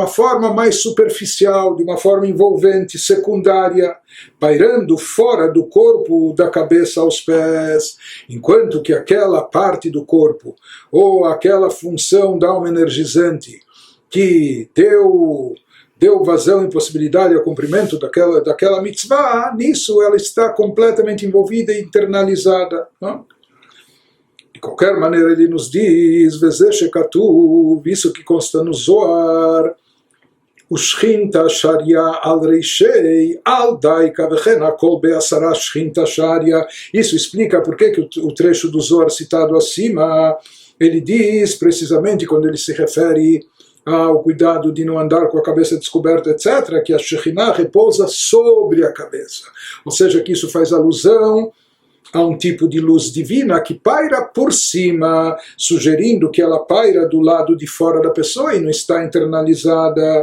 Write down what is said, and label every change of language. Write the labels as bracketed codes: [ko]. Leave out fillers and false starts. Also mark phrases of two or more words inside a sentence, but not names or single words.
[pt] forma mais superficial, de uma forma envolvente, secundária, pairando fora do corpo, da cabeça aos pés, enquanto que aquela parte do corpo, ou aquela função da alma energizante, que deu vazão e possibilidade ao cumprimento daquela mitzvah, nisso ela está completamente envolvida e internalizada, não? De qualquer maneira, ele nos diz, isso que consta no Zohar, o [arc] שכינתא שריא על רישי, על דאיכא וכן כל בעשרה שכינתא שריא. [pt] Isso explica por que o trecho do Zohar citado acima, ele diz precisamente quando ele se refere ao cuidado de não andar com a cabeça descoberta, etc., que a Shekhinah repousa sobre a cabeça. Ou seja, que isso faz alusão a um tipo de luz divina que paira por cima, sugerindo que ela paira do lado de fora da pessoa e não está internalizada.